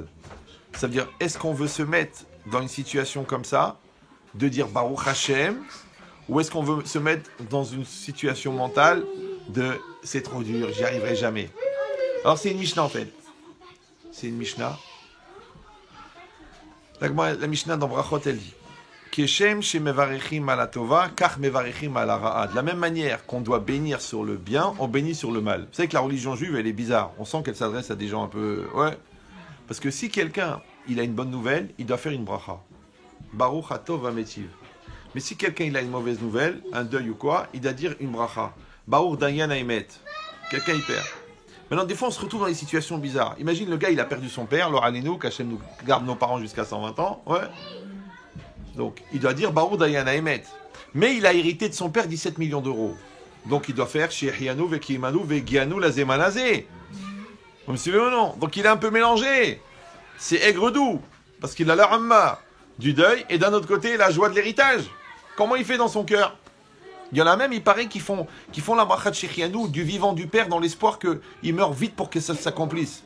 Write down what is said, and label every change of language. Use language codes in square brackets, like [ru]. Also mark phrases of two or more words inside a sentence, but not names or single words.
[fr] Ça veut dire, est-ce qu'on veut se mettre dans une situation comme ça, de dire [he] ברוך השם, [fr] ou est-ce qu'on veut se mettre dans une situation mentale de c'est trop dur, j'y arriverai jamais. Alors c'est une Mishnah en fait. C'est une Mishnah. La Mishnah dans Brachot elle dit [he] כשם שמברכים על הטובה כך מברכים על הרעה. [fr] De la même manière qu'on doit bénir sur le bien, on bénit sur le mal. Vous savez que la religion juive elle est bizarre. On sent qu'elle s'adresse à des gens un peu... Ouais. Parce que si quelqu'un il a une bonne nouvelle, il doit faire une bracha. [he] ברוך הטוב והמטיב. [fr] Mais si quelqu'un il a une mauvaise nouvelle, un deuil ou quoi, il doit dire une bracha. [he] ברוך דיין האמת. [fr] Quelqu'un il perd. Maintenant, des fois, on se retrouve dans des situations bizarres. Imagine le gars, il a perdu son père, le Halenu, qu'Hachem nous garde nos parents jusqu'à 120 ans. Ouais. Donc, il doit dire [he] ברוך דיין האמת. [fr] Mais il a hérité de son père 17 millions d'euros. Donc, il doit faire [he] שהחיינו וקיימנו והגיענו לזמן הזה. [fr] Vous me suivez ou non? Donc, il est un peu mélangé. C'est aigre-doux. Parce qu'il a la ramma du deuil et d'un autre côté, la joie de l'héritage. Comment il fait dans son cœur? Il y en a même, il paraît, qui font la bracha de Shechianu, du vivant du père, dans l'espoir qu'il meure vite pour que ça s'accomplisse.